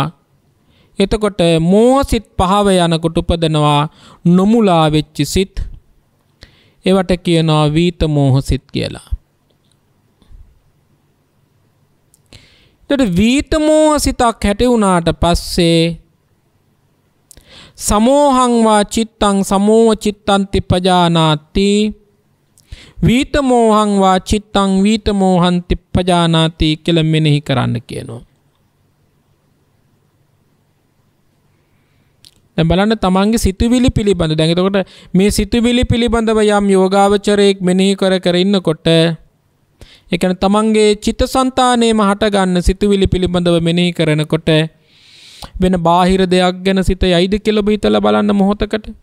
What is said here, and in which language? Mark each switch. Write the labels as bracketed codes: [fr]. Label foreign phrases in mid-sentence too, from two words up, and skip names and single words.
[si] එතකොට මෝහ සිත් පහව යනකොට උපදනවා නොමුලා වෙච්ච සිත්. ඒවට කියනවා වීත මෝහ සිත් කියලා. එතකොට වීත මෝහ සිතක් ඇති වුණාට පස්සේ [pi] සමෝහං වා චිත්තං සමෝහ චිත්තන්ති පජානාති, වීත මෝහං වා චිත්තං වීත මෝහන්ති පජානාති [si] කියලා මෙනෙහි කරන්න කියනවා. දැන් බලන්න තමන්ගේ සිතුවිලි පිළිබඳ. දැන් එතකොට මේ සිතුවිලි පිළිබඳව යම් යෝගාවචරයක් මෙනෙහි කර ඉන්නකොට ඒ කියන්නේ තමන්ගේ චිත්තසංතානයේම හට ගන්න සිතුවිලි පිළිබඳව මෙනෙහි කරනකොට වෙන බාහිර දෙයක් ගැන සිත යයිද කියලා ඔබ හිතලා බලන්න මොහොතකට.